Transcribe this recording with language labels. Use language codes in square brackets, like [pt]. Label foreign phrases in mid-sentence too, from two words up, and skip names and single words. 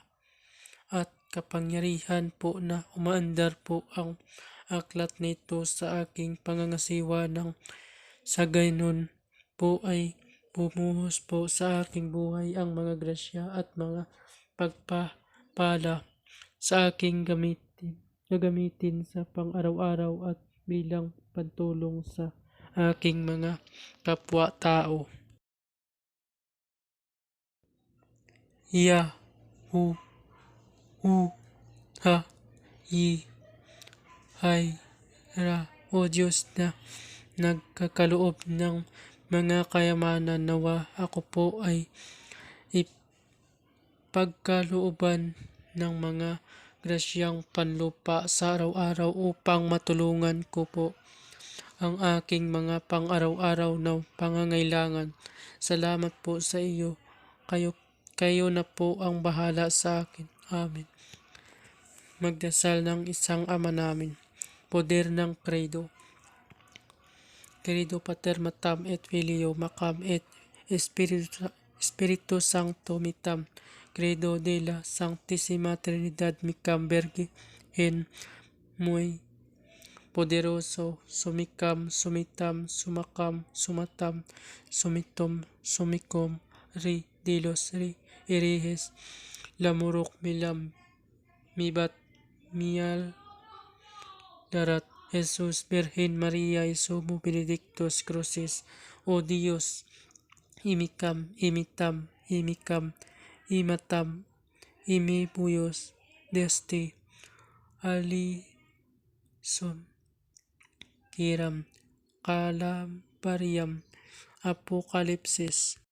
[tl] at kapangyarihan po na umaandar po ang aklat nito sa aking pangangasiwa ng sa gaynon po ay bumuhos po sa aking buhay ang mga grasya at mga pagpapala sa aking gagamitin sa pang-araw-araw at bilang pantulong sa aking mga kapwa-tao. Ya, hu, hu, ha, yi, hay, ra, o Diyos na nagkakaloob ng mga kayamanan, nawa ako po ay ipagkalooban ng mga grasyang panlupa sa araw-araw upang matulungan ko po ang aking mga pang-araw-araw na pangangailangan. Salamat po sa iyo. Kayo na po ang bahala sa akin. Amen. Magdasal ng isang Ama namin. Poder ng Credo. [la] Credo Pater Matam et Filio Macam et Spiritu Sancto Mitam. [es] Credo de la Sanctissima Trinidad Micam Verge en muy poderoso, sumikam, sumitam, sumakam, sumatam, sumitom, sumikom, ri, dilos, ri, irihes, lamurok, milam, mibat, mial, darat, Jesus, Virgen Maria, Isumo, Benedictus, Crucis, O Dios, imikam, imitam, imikam, imatam, imibuyos, desti, alison, kiram, kalambariam, apokalipsis.